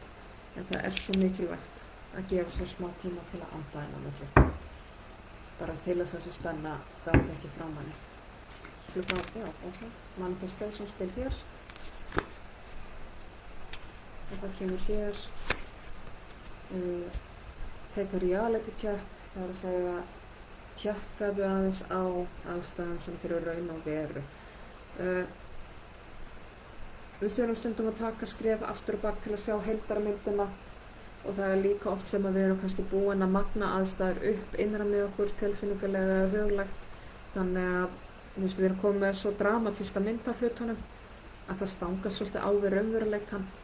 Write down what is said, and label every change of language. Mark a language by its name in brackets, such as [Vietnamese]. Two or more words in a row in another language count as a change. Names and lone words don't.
[Icelandic] En það er svo mikilvægt að gefa sér smá tíma til að anda inn á milli. Bara til þess að þessi spenna gangi ekki frá manni. Manifestation spil hér. Og það kemur hér. [English] Take a reality check. [Icelandic] Það er að segja tjekkaðu aðeins á aðstæðum sem fyrir raun og veru. Við þurfum stundum að taka skref aftur og bak til að sjá heildarmyndina og það er líka oft sem að við erum kannski búin að magna aðstæður upp innra með okkur tilfinningarlega eða huglægt þannig að við erum komið með svo dramatíska mynd af hlutunum að það stangast svolítið á við raunveruleikann